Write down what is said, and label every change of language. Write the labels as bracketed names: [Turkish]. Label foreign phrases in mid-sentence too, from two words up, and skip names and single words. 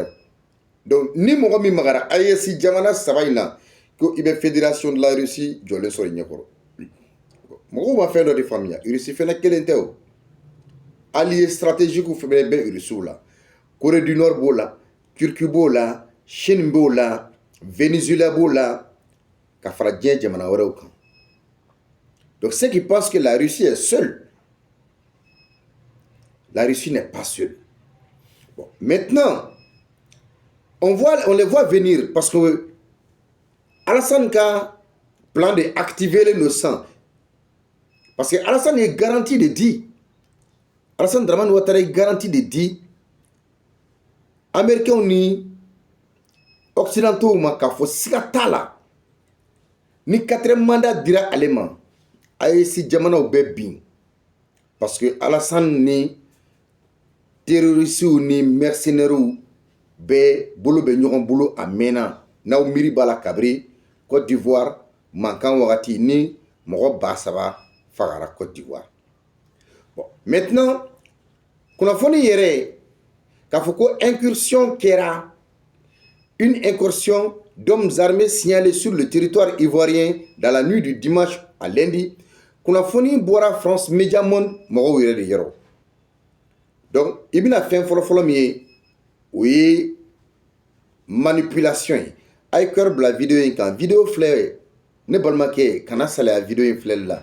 [Bambara] Donc ni mɔgɔ min magara AES jamana 3 in na ko i bɛ [French] fédération de la Russie [Bambara] jɔlen sɔrɔ i ɲɛkɔrɔ. Mɔgɔw ma fɛn dɔ de faamuya Russie fɛnɛ kelen tɛ o. [French] Alliés stratégiques [Bambara] fɛnɛ bɛ Russiw la. Corée du Nord b'o la, Turquie b'o la, Chine b'o la, Venezuela b'o la, ka fara diɲɛ jamana wɛrɛw kan. [French] Donc ceux qui pensent que la Russie est seule, la Russie n'est pas seule. Bon, maintenant, on les voit venir parce que Alassane a plan d'activer les innocents. Parce que Alassane est garanti de dire, Alassane Dramane Ouattara est garanti de dire, [Bambara] Américains ni Occidentaux ma k'a fɔ siga t'a la, ni [French] 4e mandat [Bambara] dira ale ma, a ye si jamanaw bɛɛ bin. [French] Parce que [Bambara] Alassane ni terroristes ni mercenaires bɛɛ bolo bɛ ɲɔgɔn bolo a mɛnna. N'aw miiri b'a la kabiri Côte d'Ivoire mankan wagati ni mɔgɔ 3,000 fagara Côte d'Ivoire. [French] Bon, maintenant, [Bambara] kunnafoni yɛrɛ k'a fɔ ko incursion kɛra, [French] une incursion d'hommes armés signalés sur le territoire ivoirien dans la nuit du dimanche à lundi. [Bambara] Kunnafoni bɔra France Média Monde mɔgɔw yɛrɛ de yɔrɔ. Donc, i bɛna fɛn fɔlɔ min ye, o ye manipulation ye. A ye cœur bila vidéo in kan. Vidéo filɛ, ne balimakɛ kana salaya vidéo in filɛli la.